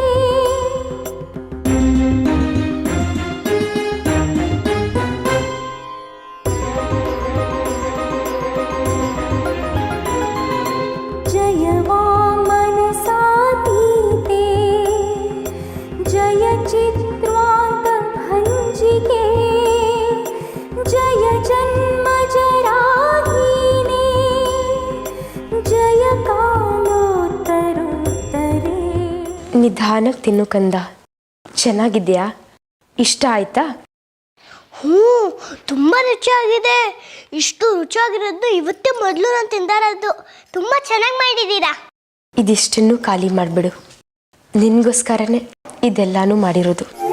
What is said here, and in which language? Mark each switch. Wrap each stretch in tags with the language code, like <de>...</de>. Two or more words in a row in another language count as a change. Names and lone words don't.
<sa>जय वामनसातीते जय चित्रान्तभञ्जिके जय जन्मजराहीने जय कालोत्तरोत्तरे.</sa> <kn>ನಿಧಾನಕ್ಕೆ ತಿನ್ನು ಕಂದ. ಚೆನ್ನಾಗಿದ್ಯಾ? ಇಷ್ಟ ಆಯ್ತಾ? ತುಂಬ ರುಚಿಯಾಗಿದೆ. ಇಷ್ಟು ರುಚಿಯಾಗಿರೋದು ಇವತ್ತೇ ಮೊದಲು ನಾನು ತಿಂದಾರದು. ತುಂಬ ಚೆನ್ನಾಗಿ ಮಾಡಿದ್ದೀರಾ. ಇದಿಷ್ಟನ್ನು ಖಾಲಿ ಮಾಡಿಬಿಡು, ನಿನಗೋಸ್ಕರನೇ ಇದೆಲ್ಲಾನು ಮಾಡಿರೋದು.</kn>